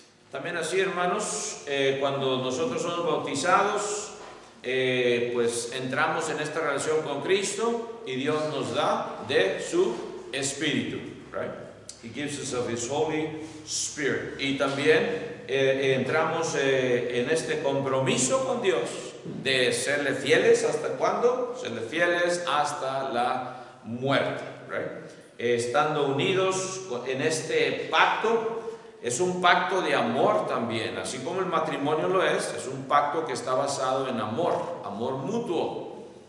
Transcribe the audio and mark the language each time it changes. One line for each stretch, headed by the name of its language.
Spanish: También así, hermanos, cuando nosotros somos bautizados, pues entramos en esta relación con Cristo y Dios nos da de su Espíritu, right?
English: He gives us of His Holy Spirit.
Spanish: Y también entramos en este compromiso con Dios de serle fieles. ¿Hasta cuándo? Serle fieles hasta la muerte, right? Estando unidos en este pacto. Es un pacto de amor también, así como el matrimonio lo es un pacto que está basado en amor mutuo.